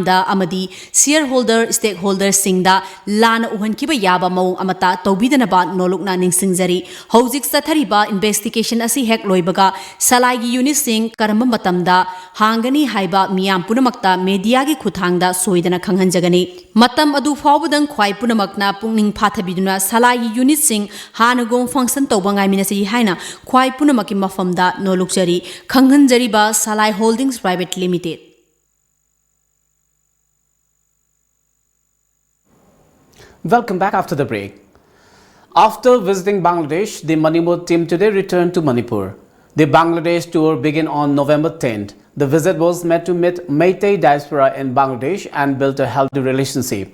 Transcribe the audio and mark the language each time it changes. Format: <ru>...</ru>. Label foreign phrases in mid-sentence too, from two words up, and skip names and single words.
<mni>da amadi</mni> <en>shareholder stakeholder</en> <mni>singda lana uhan kiba yaba maung amata tobidana ba nolukna ningsingjari hojik sathariba investigation asi hek loibaga salai gi unit sing karamba matamda hangani haiba miyam punamakta media gi khuthangda soidana khanghanjagani matam adu fawbudang khwai punamakna pungning phathabiduna salai gi unit sing hanagong function tobangai minasi haina khwai punamaki mafamda nolukjari khanghanjari ba salai holdings private limited.</mni> <en>Welcome back after the break. After visiting Bangladesh, the Manipur team today returned to Manipur. The Bangladesh tour began on November 10th. The visit was meant to meet Meitei diaspora in Bangladesh and build a healthy relationship.</en>